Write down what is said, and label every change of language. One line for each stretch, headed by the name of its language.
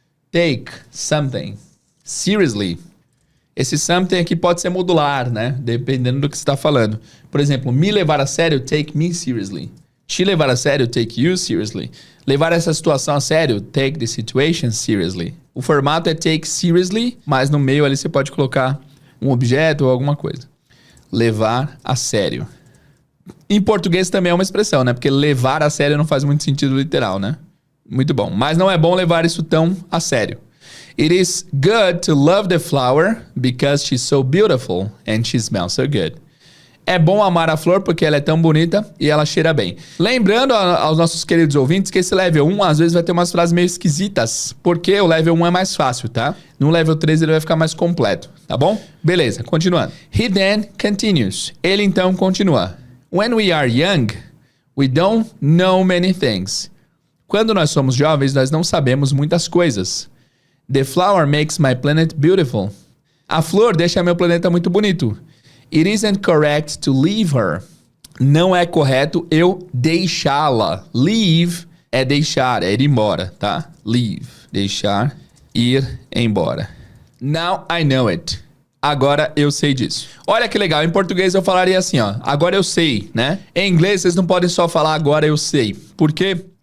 English: Take something seriously.
Portuguese: Esse something aqui pode ser modular, né? Dependendo do que você está falando. Por exemplo, me levar a sério,
English: take me seriously.
Portuguese: Te levar a sério,
English: take you seriously.
Portuguese: Levar essa situação a sério,
English: take the situation seriously.
Portuguese: O formato é take seriously, mas no meio ali você pode colocar um objeto ou alguma coisa. Levar a sério. Em português também é uma expressão, né? Porque levar a sério não faz muito sentido literal, né? Muito bom. Mas não é bom levar isso tão a sério.
English: It is good to love the flower because she's so beautiful and she smells so good.
Portuguese: É bom amar a flor porque ela é tão bonita e ela cheira bem. Lembrando aos nossos queridos ouvintes que esse level 1 às vezes vai ter umas frases meio esquisitas, porque o level 1 é mais fácil, tá? No level 3 ele vai ficar mais completo, tá bom? Beleza, continuando.
English: He then continues.
Portuguese: Ele então continua.
English: When we are young, we don't know many things.
Portuguese: Quando nós somos jovens, nós não sabemos muitas coisas.
English: The flower makes my planet beautiful.
Portuguese: A flor deixa meu planeta muito bonito.
English: It isn't correct to leave her.
Portuguese: Não é correto eu deixá-la. Leave é deixar, é ir embora, tá?
English: Leave,
Portuguese: deixar, ir embora.
English: Now I know it.
Portuguese: Agora eu sei disso. Olha que legal, em português eu falaria assim, ó. Agora eu sei, né? Em inglês vocês não podem só falar agora eu sei. Por quê?